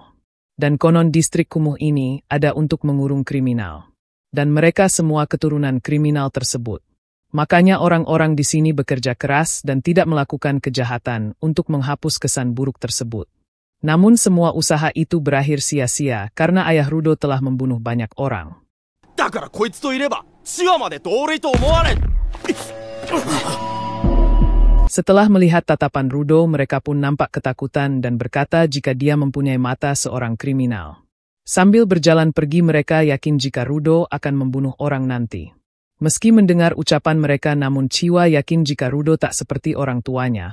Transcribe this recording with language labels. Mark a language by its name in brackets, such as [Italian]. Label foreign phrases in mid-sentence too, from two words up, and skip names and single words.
[Indonesian] Dan konon distrik kumuh ini ada untuk mengurung kriminal. Dan mereka semua keturunan kriminal tersebut. Makanya orang-orang di sini bekerja keras dan tidak melakukan kejahatan untuk menghapus kesan buruk tersebut. Namun semua usaha itu berakhir sia-sia karena ayah Rudo telah membunuh banyak orang. [Japanese] だからこいつといれば千葉まで同類と思われん。 [Indonesian] Setelah melihat tatapan Rudo, mereka pun nampak ketakutan dan berkata jika dia mempunyai mata seorang kriminal. Sambil berjalan pergi mereka yakin jika Rudo akan membunuh orang nanti. Meski mendengar ucapan mereka namun Chiwa yakin jika Rudo tak seperti orang tuanya.